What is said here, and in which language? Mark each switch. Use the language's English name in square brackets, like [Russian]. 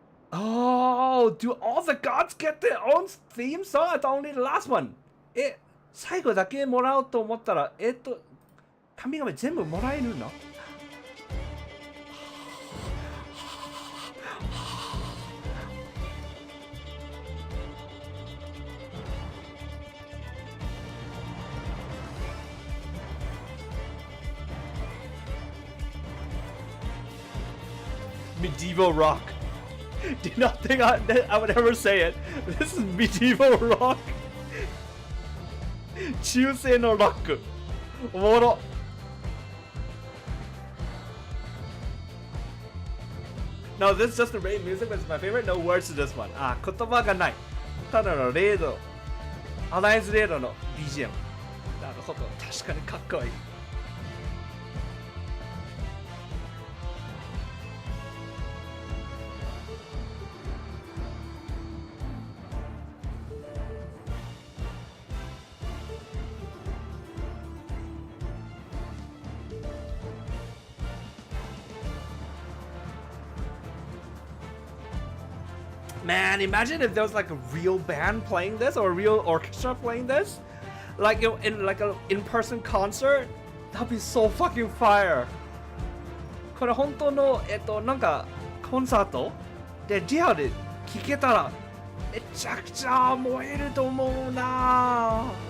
[English] Oh, do all the gods get their own theme song? I thought only the last one. [Japanese] 最後だけもらおうと思ったら、神々全部もらえるの [English] Medieval rock. Did not think I would ever say it. This is medieval rock. [Japanese] 中世のロック。おもろ。 [English] No, this is just the raid music, but it's my favorite. No words to this one. [Japanese] 言葉がない。ただのレード。アライアンスレイドの BGM。なるほど。確かにかっこいい。 [English] Man, imagine if there was like a real band playing this or a real orchestra playing this, like in like an in-person concert. That'd be so fucking fire. [Japanese] これ本当のなんかコンサートでリアルで聴けたらめちゃくちゃ燃えると思うな。